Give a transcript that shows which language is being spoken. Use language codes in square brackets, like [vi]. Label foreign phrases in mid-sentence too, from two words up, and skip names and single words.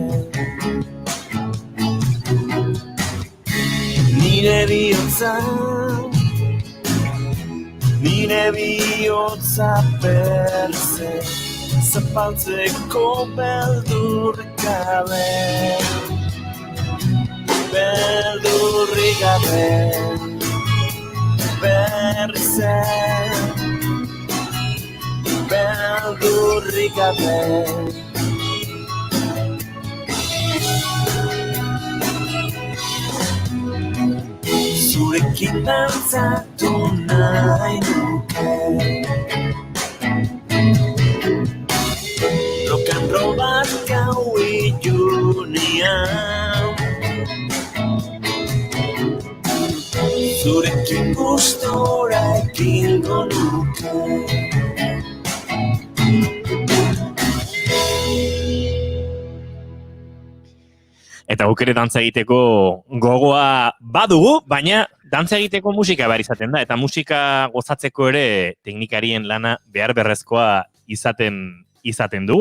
[eu] Nire bihotza perze, zapaltzeko beldurrik gabe, beldurrik gabe, berriz beldurrik gabe. Zurekin dantzatu nahi nuke, [en] rock and roll [eu] bat gau ilunean, zurekin gustora ekingo nuke. Eta guk ere dantza egiteko gogoa badugu, baina dantza egiteko musika behar izaten da, eta musika gozatzeko ere teknikarien lana behar berrezkoa izaten dugu.